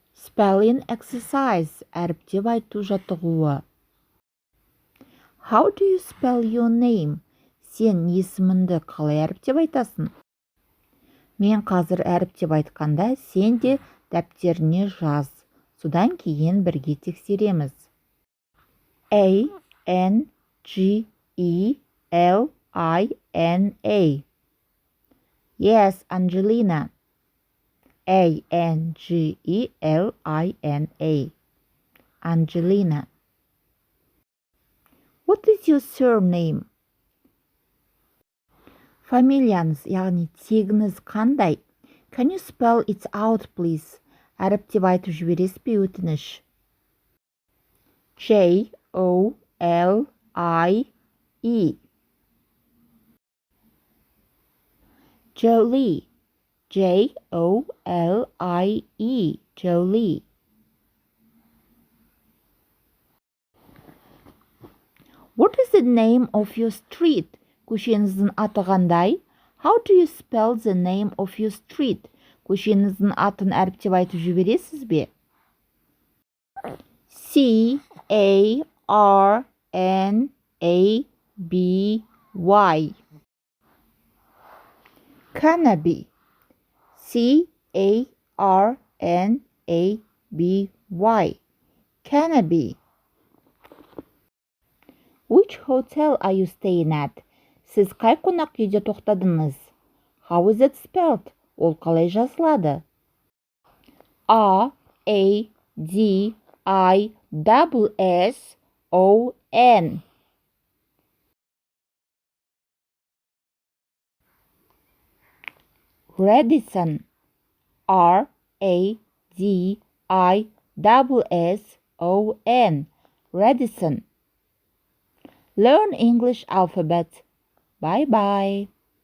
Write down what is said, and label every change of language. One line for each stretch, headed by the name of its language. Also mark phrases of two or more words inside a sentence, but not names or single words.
English: Spelling exercise.
Kazakh: Әріптеп айту жаттығуы.
English: How do you spell your name?
Kazakh: Сен есіміңді қалай әріптеп айтасың? Мен қазір әріптеп айтқанда, сен де дәптеріне жаз. Содан кейін бірге тексереміз.
English: A-N-G-E-L-I-N-A. Yes, Angelina. A-N-G-E-L-I-N-A. Angelina. What is your surname?
Kazakh: Фамилияңыз, яғни тегіңіз қандай?
English: Can you spell it out, please?
Kazakh: Әріптеп айтып жібересіз бе, өтініш?
English: J-O-L-I-E. Jolie. J-O-L-I-E. Jolie. What is the name of your street?
Kazakh: Көшеңіздің аты қандай?
English: How do you spell the name of your street?
Kazakh: Көшеңіздің атын әріптеп айтып жібересіз бе?
English: C-A-R-N-A-B-Y. Cannaby. C-A-R-N-A-B-Y. Cannaby. Which hotel are you staying at?
Kazakh: Сіз қай қонақ үйде тоқтадыңыз?
English: How is it spelled?
Kazakh: Ол қалай жазылады?
English: R-A-D-I-S-S-O-N. Radisson. R-A-D-I-S-S-O-N. Radisson. Learn English alphabet. Bye bye.